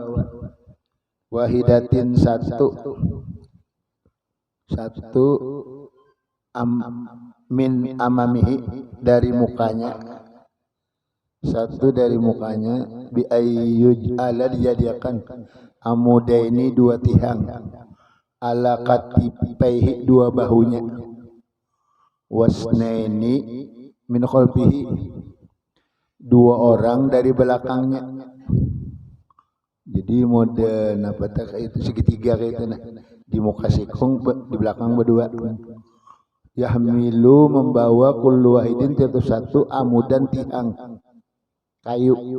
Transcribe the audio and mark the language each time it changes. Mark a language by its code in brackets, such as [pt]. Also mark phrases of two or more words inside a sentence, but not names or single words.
[id] Wahidatin satu [ar] من أمامه [id] dari mukanya, satu dari mukanya [ar] بأن يجعل [id] dijadikan amudaini 2 tiang [ar] على كتفيه [id] 2 bahunya [ar] واثنين من خلفه [id] 2 orang dari belakangnya. Jadi model apa tak itu segitiga kayak itu di muka sikung di belakang berdua. Yahmilu membawa [ar] كل واحد [id] tiap satu amudan tiang kayu.